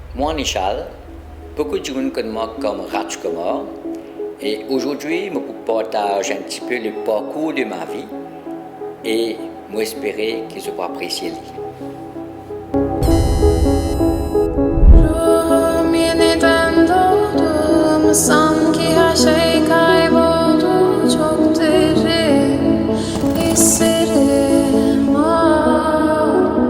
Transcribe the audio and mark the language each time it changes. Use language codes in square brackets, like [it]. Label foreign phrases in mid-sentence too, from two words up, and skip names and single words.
[fr] m'appelle Nishal. Beaucoup de gens connaissent moi comme Rajkumar. Et aujourd'hui, je vous partage un petit peu le parcours de ma vie et j'espère qu'ils vont apprécier. [tr] Sanki her şey kayboldu, çok derin hislerim var.